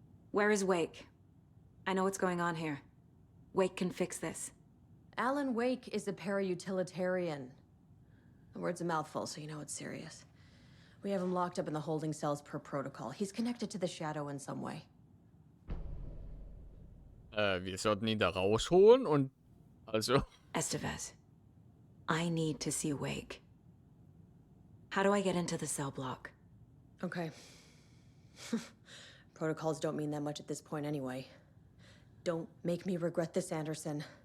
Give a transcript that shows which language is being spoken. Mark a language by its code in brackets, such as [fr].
[en] Where is Wake? I know what's going on here. Wake can fix this. Alan Wake is a para-utilitarian. The word's a mouthful, so you know it's serious. We have him locked up in the holding cells per protocol. He's connected to the Shadow in some way. [de] Wir sollten ihn da rausholen und also... [en] Estevez, I need to see Wake. How do I get into the cell block? Okay. Protocols don't mean that much at this point anyway. Don't make me regret this, Anderson.